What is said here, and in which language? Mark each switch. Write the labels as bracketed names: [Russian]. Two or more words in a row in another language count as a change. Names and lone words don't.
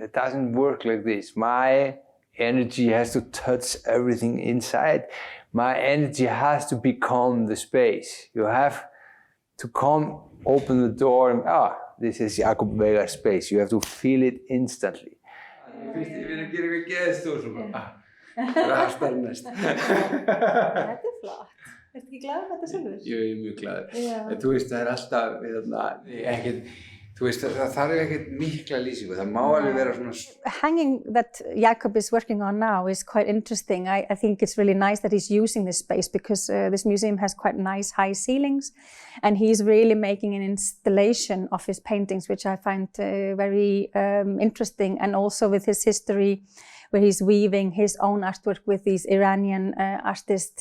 [English] It doesn't work like this. My energy has to touch everything inside. My energy has to become the space. You have to come, open the door, and this is Jakob Veigar space. You have to feel it instantly. [Icelandic] Þetta er flott. Ertu ekki glaður með þetta sjálfur? Jú, ég er mjög glaður. En þú veist, það er alltaf, ekkert, þú veist, það þarf ekkert mikla lýsingu. Það má alveg vera svona... [English] Hanging that Jakob is working on now is quite interesting. I think it's really nice that he's using this space because this museum has quite nice high ceilings, and he's really making an installation of his paintings, which I find very interesting, and also with his history, where he's weaving his own artwork with these Iranian artists.